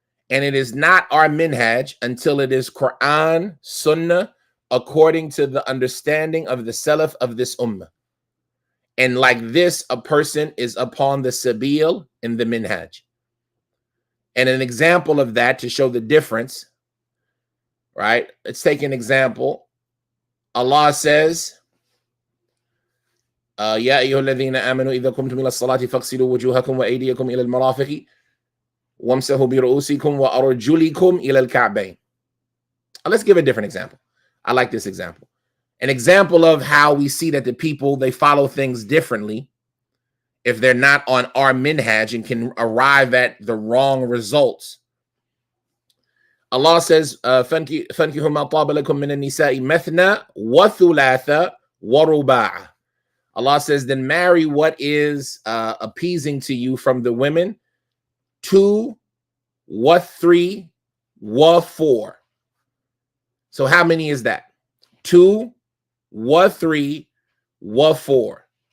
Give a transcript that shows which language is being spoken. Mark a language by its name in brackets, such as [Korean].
[English] And it is not our minhaj until it is Quran, Sunnah, according to the understanding of the Salaf of this ummah. And like this, a person is upon the sabil in the minhaj. And an example of that to show the difference, right? Let's take an example. [Arabic] Allah says, يا أيها الذين آمنوا إذا قمتم إلى الصلاة فاغسلوا وجوهكم وأيديكم إلى المرافق وامسحوا برؤوسكم وأرجلكم إلى الكعبين. [English] Let's give a different example. I like this example. An example of how we see that the people, they follow things differently if they're not on our minhaj and can arrive at the wrong results. [Arabic] Allah says, فَانْكِحُوا مَا طَابَ لَكُم مِّنَ النِّسَاءِ مَثْنَى وَثُلَاثَ وَرُبَاعَ. [English] Allah says, then marry what is appeasing to you from the women, 2, 3, 4. So how many is that? 2, 3, 4.